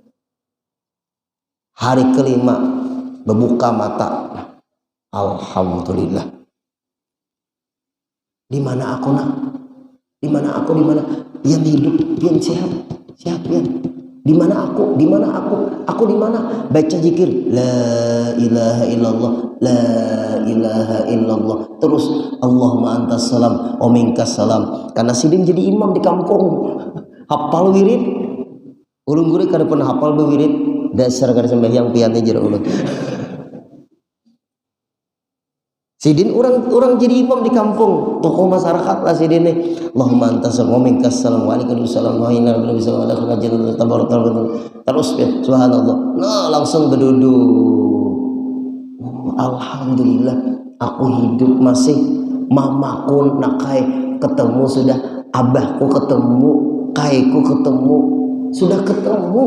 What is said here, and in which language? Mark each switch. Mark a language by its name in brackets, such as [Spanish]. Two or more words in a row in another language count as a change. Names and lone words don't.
[Banjar] Hari kelima berbuka mata. Alhamdulillah. Di mana aku nak? Di mana aku? Di mana? Pian hidup, pian sehat pian. Di mana aku? Di mana aku? Aku di mana? Baca zikir [Arabic] لا إله إلا الله، لا إله إلا الله. Terus اللهم أنت السلام ومنك السلام. [Banjar] Karena sidin jadi imam di kampung. Hafal wirid. Ulun gure kada pernah hafal wirid. Dasar kada sembahyang piannya jero ulun. Sidin orang jadi imam di kampung, tokoh masyarakat lah sidin nih. [Arabic] اللهم أنت السلام ومنك السلام وعليكم السلام وإنا لله وإنا إليه راجعون. [Banjar] Terus ya, subhanallah. Nah, langsung berduduk. Alhamdulillah, aku hidup masih. Mamaku nakai ketemu sudah, abahku ketemu, kaiku ketemu, sudah ketemu.